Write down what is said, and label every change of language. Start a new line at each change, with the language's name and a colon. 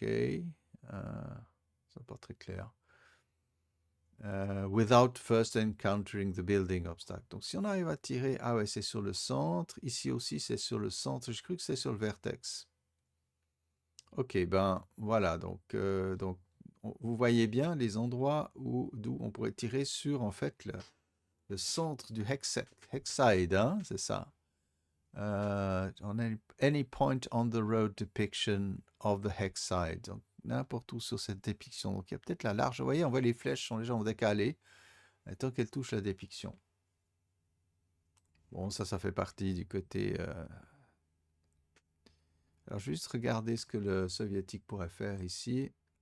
French: C'est pas très clair.
English: Without first encountering the building obstacle.
French: Donc, si on arrive à tirer... Ah ouais, c'est sur le centre. Ici aussi, c'est sur le centre. J'ai cru que c'est sur le vertex. Ok, ben voilà. Donc vous voyez bien les endroits d'où on pourrait tirer sur, en fait, le centre du hexside, hein, c'est ça.
English: On a any point on the road depiction of the hexside.
French: Donc, n'importe où sur cette dépiction. Donc, il y a peut-être la large. Vous voyez, on voit les flèches sont légèrement décalées. Tant qu'elles touchent la dépiction. Bon, ça fait partie du côté... Alors, je vais juste regarder ce que le soviétique pourrait faire ici.